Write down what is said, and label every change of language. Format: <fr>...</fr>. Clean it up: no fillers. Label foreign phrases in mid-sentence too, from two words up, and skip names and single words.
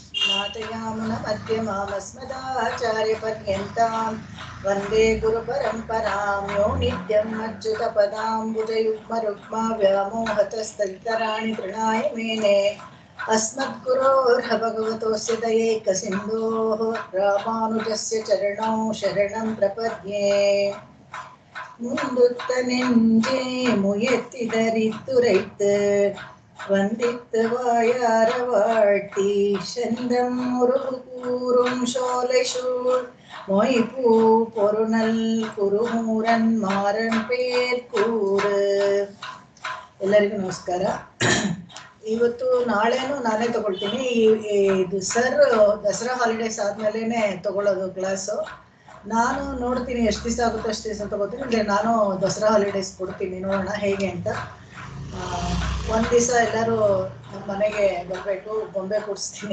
<sa>नाथयामुनमध्यमामस्मदाचार्यपर्यन्तां वन्दे गुरुपरम्परां यो नित्यम् अच्युतपदाम्बुजयुग्मरुक्मा व्यामोहतस्तदितराणि तृणाय मेने अस्मद्गुरोर्भगवतोऽस्य दयैकसिन्धोः रामानुजस्य चरणौ शरणं प्रपद्ये।</sa> <ta>முந்துத்த நெஞ்சே முயத்திடரித்துரைத்து வந்தித்து வாயார வாழ்த்தி செந்தம் உருவு கூறும் சோலை சூழ் மொய்பூ பொருநல் குருமூரன் ಮಾರನ್ பேர் கூறு.</ta> <kn>ಎಲ್ಲರಿಗೂ ನಮಸ್ಕಾರ. ಇವತ್ತು ನಾಳೆನೂ ನಾನೇ ತಗೊಳ್ತೀನಿ. ಇದು ಸರ್ ದಸರಾ ಹಾಲಿಡೇಸ್ ಆದ್ಮೇಲೆ ತಗೊಳ್ಳೋದು ಕ್ಲಾಸು. ನಾನು ನೋಡ್ತೀನಿ ಎಷ್ಟು ದಿವಸ ಆಗುತ್ತೋ ಅಷ್ಟು ದಿವಸ ತಗೋತೀನಿ. ಅಂದರೆ ನಾನು ದಸರಾ ಹಾಲಿಡೇಸ್ ಕೊಡ್ತೀನಿ, ನೋಡೋಣ ಹೇಗೆ ಅಂತ. ಒಂದು ದಿವಸ ಎಲ್ಲರೂ ನಮ್ಮ ಮನೆಗೆ ಬರಬೇಕು, ಗೊಂಬೆ ಕೂಡಿಸ್ತೀನಿ.</kn>